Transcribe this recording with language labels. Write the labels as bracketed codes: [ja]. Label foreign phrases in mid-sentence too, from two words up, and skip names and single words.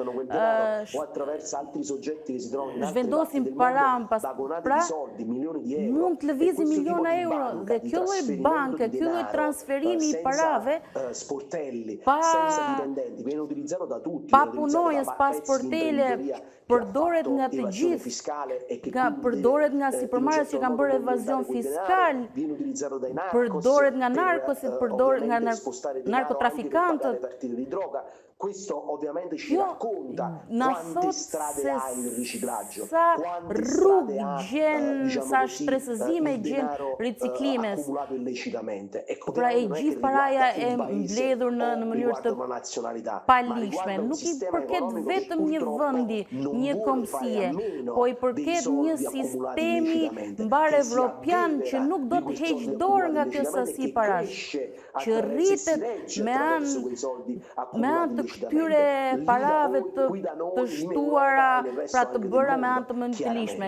[sq] para pas pra, mund të lëvizin miliona euro dhe kjo lloj banke, kjo lloj transferimi i parave pa punojës, pa sportele, përdoret nga të gjithë, përdoret nga sipërmarrës që kanë bërë evazion fiskal, përdoret nga narkosit, përdoret nga narkotrafikantët, [it] Questo ovviamente ci racconta quante strade ha il riciclaggio, quante strade ha diciamo così, il denaro accumulato illecitamente. Ecco, [sq] pra e gjithë paraja e mbledhur në mënyrë të palishme. Nuk i përket vetëm një vendi, një kombësie, po i përket një sistemi mbar evropian që nuk do të heqë dorë nga kjo sasi parash, që rritet me anë të këtyre parave të shtuara, pra të bëra me anë të mënitëlishme.